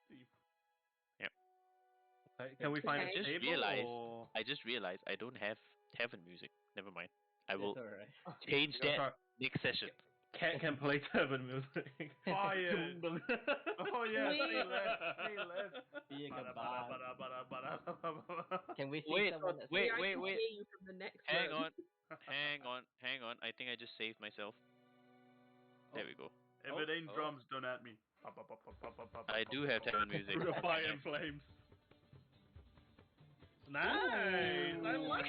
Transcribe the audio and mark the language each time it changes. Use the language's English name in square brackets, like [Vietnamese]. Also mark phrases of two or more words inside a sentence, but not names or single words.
[English] Okay, can we find Okay. a Just table? realized- Or... I just realized I don't have tavern music. Never mind. I will It's alright. change Yeah, that sorry. next session. Can play tavern music. Fire. Oh yeah, We- say less. Being a Bada, bar. bada, bada, bada, bada, bada. Can we see Wait, someone that's wait, I wait, can wait. hear you from the next Hang room. on. Hang on. I think I just saved myself. There we go. If it ain't drums, don't at me. I do have tavern music. Through the fire and flames. Nice. I like